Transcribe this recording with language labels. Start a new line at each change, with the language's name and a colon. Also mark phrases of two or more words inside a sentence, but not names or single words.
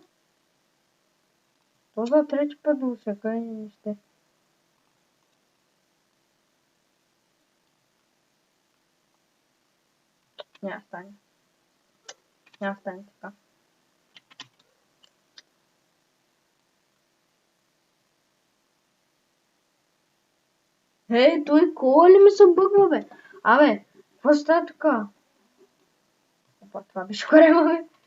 Romanian: Poți să treci pe dulce, că e niște... Ia stai. Ia stai,
Bulgarian: така. Хей, той кола ли ми се бъгва, бе? Абе, какво става така? Опа, това беше корема, бе.